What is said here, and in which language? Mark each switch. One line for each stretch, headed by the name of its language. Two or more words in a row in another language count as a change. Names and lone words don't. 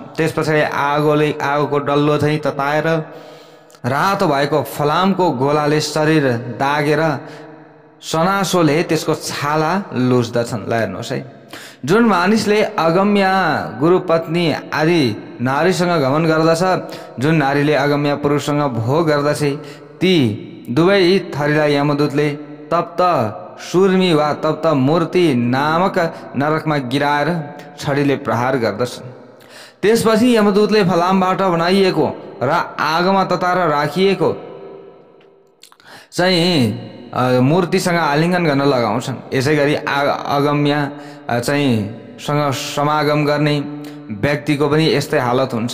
Nepali: त्यस पछाडि आगोको डल्लो चाहिँ तताएर रातो भएको फलामको गोलाले शरीर दागेर सनासोले त्यसको छाला लुच्दछन्। ल हेर्नुहोस् है, जुन मानिसले अगम्य गुरुपत्नी आदि नारीसँग घमन गर्दछ, जुन नारीले अगम्य पुरुषसँग भोग गर्दछ, ती दुवै थरीलाई यमदूतले तप्त सुर्मी वा तप्त मूर्ति नामक नरकमा गिराएर छडीले प्रहार गर्दछन्। त्यसपछि यमदूतले फलामबाट बनाइएको र आगोमा तताएर राखिएको चाहिँ मूर्तिसँग आलिङ्गन गर्न लगाउँछन्। यसै गरी अगम्य चाहिँ सँग समागम गर्ने व्यक्तिको पनि यस्तै हालत हुन्छ।